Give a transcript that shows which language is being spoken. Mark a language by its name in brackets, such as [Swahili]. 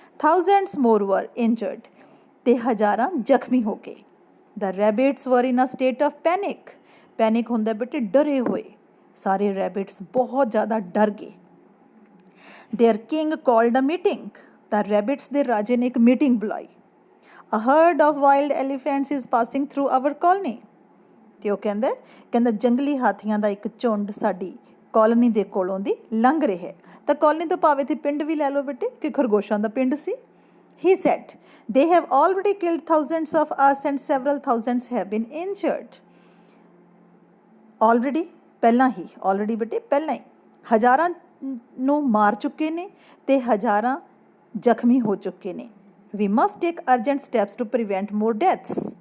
[English] thousands more were injured, [Punjabi] ਅਤੇ ਹਜ਼ਾਰਾਂ ਜ਼ਖਮੀ ਹੋ ਗਏ। [English] the rabbits were in a state of panic [Punjabi] ਹੁੰਦਾ ਬੇਟੇ ਡਰੇ ਹੋਏ। ਸਾਰੇ ਰੈਬਿਟਸ ਬਹੁਤ ਜ਼ਿਆਦਾ ਡਰ ਗਏ। [English] Their king called a meeting. [Punjabi] ਤਾਂ ਰੈਬਿਟਸ ਦੇ ਰਾਜੇ ਨੇ ਇੱਕ ਮੀਟਿੰਗ ਬੁਲਾਈ। [English] a herd of wild elephants is passing through our colony. [Punjabi] ਤੇ ਉਹ ਕਹਿੰਦਾ ਜੰਗਲੀ ਹਾਥੀਆਂ ਦਾ ਇੱਕ ਝੁੰਡ ਸਾਡੀ ਕਾਲੋਨੀ ਦੇ ਕੋਲੋਂ ਦੀ ਲੰਘ ਰਿਹਾ ਹੈ। ਤਾਂ ਕਾਲੋਨੀ ਤੋਂ ਭਾਵੇਂ ਤੇ ਪਿੰਡ ਵੀ ਲੈ ਲਓ ਬੇਟੇ ਕਿ ਖਰਗੋਸ਼ਾਂ ਦਾ ਪਿੰਡ ਸੀ। [English] He said, they have already killed thousands of us and several thousands have been injured. [Punjabi] Already ਪਹਿਲਾਂ ਹੀ already ਬੇਟੇ ਪਹਿਲਾਂ ਹੀ ਹਜ਼ਾਰਾਂ ਨੂੰ ਮਾਰ ਚੁੱਕੇ ਨੇ ਤੇ ਹਜ਼ਾਰਾਂ ਜ਼ਖਮੀ ਹੋ ਚੁੱਕੇ ਨੇ। [English] We must take urgent steps to prevent more deaths.